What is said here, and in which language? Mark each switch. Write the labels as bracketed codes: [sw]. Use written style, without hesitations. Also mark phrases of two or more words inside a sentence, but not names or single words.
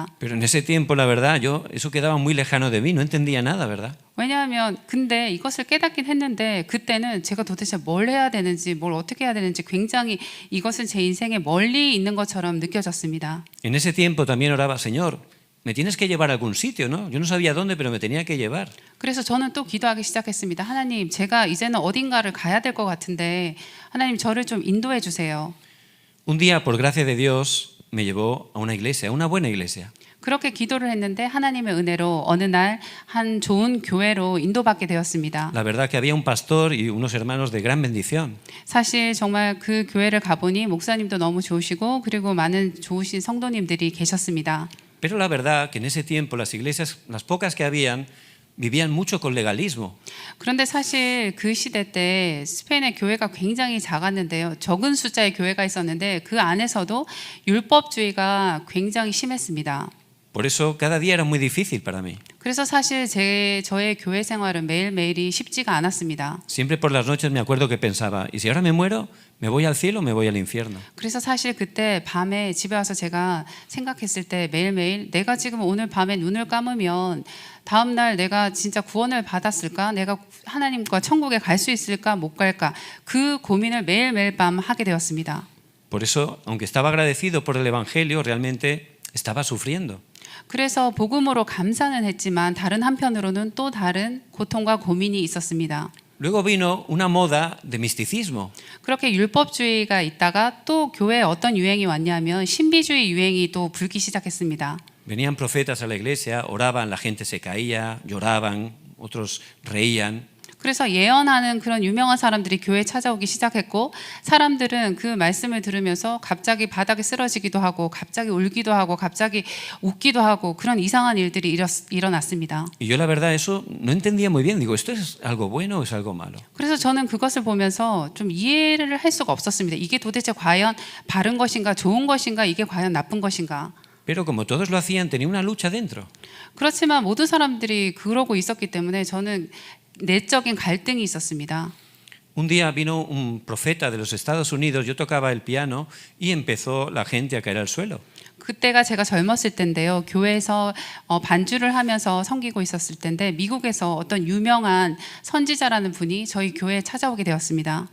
[es] Pero en ese tiempo, la verdad, eso quedaba muy lejano de mí, no entendía nada, ¿verdad? [ko] 왜냐하면 근데 이것을 깨닫긴 했는데 그때는 제가 도대체 뭘 해야 되는지, 뭘 어떻게 해야 되는지 굉장히 이것은 제 인생에 멀리 있는 것처럼 느껴졌습니다. [es] En ese tiempo también oraba, Señor, me tienes que llevar a algún sitio, ¿no? Yo no sabía dónde, pero me tenía que llevar. [ko] 그래서 저는 또 기도하기 시작했습니다. 하나님, 제가 이제는 어딘가를 가야 될 것 같은데 하나님 저를 좀 인도해 주세요. [es] Un día, por gracia de Dios, me llevó a una iglesia, a una buena iglesia. [ko] 그렇게 기도를 했는데 하나님의 은혜로 어느 날 한 좋은 교회로 인도받게 되었습니다. [es] La verdad que había un pastor y unos hermanos de gran bendición. [ko] 사실 정말 그 교회를 가보니 목사님도 너무 좋으시고 그리고 많은 좋으신 성도님들이 계셨습니다. [es] Pero la verdad que en ese tiempo las iglesias, las pocas que habían, vivían mucho con legalismo. [ko] 그런데 사실 그 시대 때 스페인의 교회가 굉장히 작았는데요. 적은 숫자의 교회가 있었는데 그 안에서도 율법주의가 굉장히 심했습니다. [es] Por eso cada día era muy difícil para mí. [ko] 그래서 사실 저의 교회 생활은 매일매일이 쉽지가 않았습니다. [es] Siempre por las noches me acuerdo que pensaba, ¿y si ahora me muero? ¿Me voy al cielo o me voy al infierno? [ko] 그래서 사실 그때 밤에 집에 와서 제가 생각했을 때 매일매일 내가 지금 오늘 밤에 눈을 감으면 다음 날 내가 진짜 구원을 받았을까? 내가 하나님과 천국에 갈 수 있을까? 못 갈까? 그 고민을 매일매일 밤 하게 되었습니다. [es] Por eso, aunque estaba agradecido por el evangelio, realmente estaba sufriendo. [ko] 그래서 복음으로 감사는 했지만 다른 한편으로는 또 다른 고통과 고민이 있었습니다. [es] Luego vino una moda de misticismo. [ko] 그렇게 율법주의가 있다가 또 교회에 어떤 유행이 왔냐면 신비주의 유행이 또 불기 시작했습니다. [es] Venían profetas a la iglesia, oraban, la gente se caía, lloraban, otros reían. [ko] 그래서 예언하는 그런 유명한 사람들이 교회에 찾아오기 시작했고 사람들은 그 말씀을 들으면서 갑자기 바닥에 쓰러지기도 하고 갑자기 울기도 하고 갑자기 웃기도 하고 그런 이상한 일들이 일어났습니다. [es] Y yo la verdad eso no entendía muy bien. Digo, ¿esto es algo bueno o es algo malo? [ko] 그래서 저는 그것을 보면서 좀 이해를 할 수가 없었습니다. 이게 도대체 과연 바른 것인가 좋은 것인가 이게 과연 나쁜 것인가. [es] Pero como todos lo hacían, tenía una lucha dentro. [ko] 그렇지만 모든 사람들이 그러고 있었기 때문에 저는 내적인 갈등이 있었습니다. [es] Un día vino un profeta de los Estados Unidos, yo tocaba el piano y empezó la gente a caer al suelo. [ko] 그때가 제가 젊었을 때인데요. 교회에서 반주를 하면서 섬기고 있었을 때인데 미국에서 어떤 유명한 선지자라는 분이 저희 교회에 찾아오게 되었습니다.